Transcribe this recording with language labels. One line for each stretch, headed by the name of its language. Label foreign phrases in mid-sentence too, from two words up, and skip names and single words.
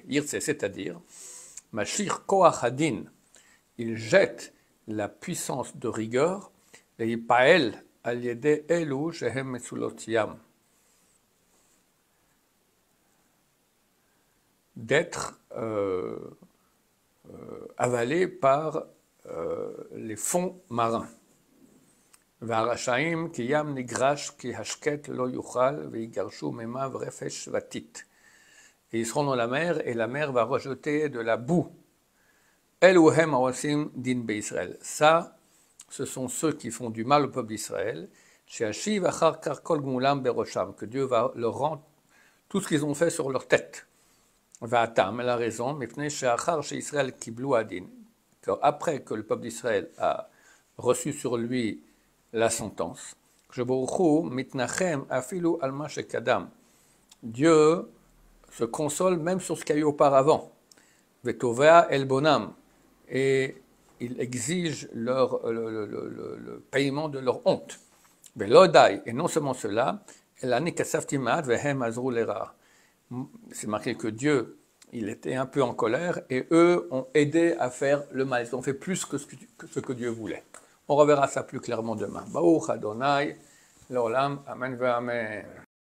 French: C'est-à-dire,
Hebrew: משיר כח הדין,
French: ils jettent la puissance de rigueur, et
Hebrew: ופעל על ידי אלו שהם מצולות ים,
French: d'être avalés par les fonds marins.
Hebrew: והרשעים כי ים נגרש כי השקט לא יוכל ויגרשו מימיו רפש ותית.
French: Et ils seront dans la mer et la mer va rejeter de la boue.
Hebrew: אלו הם העושים דין בישראל.
French: Ça, ce sont ceux qui font du mal au peuple d'Israël.
Hebrew: שישיב אחר כך כל גמולם בראשם,
French: que Dieu va leur rendre tout ce qu'ils ont fait sur leur tête. והטעם, elle a raison,
Hebrew: מפני שאחר שישראל קיבלו הדין,
French: après que le peuple d'Israël a reçu sur lui la sentence. Dieu se console même sur ce qu'il y a eu auparavant. Et il exige le paiement de leur honte. Et non seulement cela, c'est marqué que Dieu, il était un peu en colère et eux ont aidé à faire le mal. Ils ont fait plus que ce que Dieu voulait. On reverra ça plus clairement demain.
Hebrew: ברוך אדוני, לעולם, אמן ואמן.